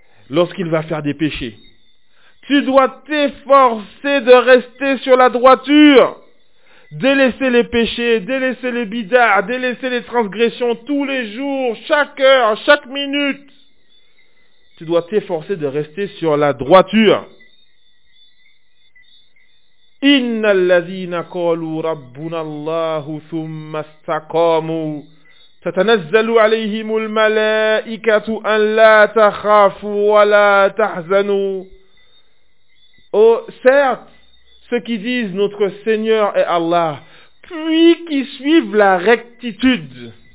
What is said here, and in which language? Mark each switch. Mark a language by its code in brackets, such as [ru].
[fr] Lorsqu'il va faire des péchés, tu dois t'efforcer de rester sur la droiture, délaisser les péchés, délaisser les bidards, délaisser les transgressions tous les jours, chaque heure, chaque minute. Tu dois t'efforcer de rester sur la droiture. [ar] Inna alladhina qalu rabbuna Allahu thumma istaqamu تتنزل عليهم الملائكة أن لا تخافوا ولا تحزنوا. [fr] Oh, certes, ceux qui disent notre Seigneur est Allah, puis qui suivent la rectitude.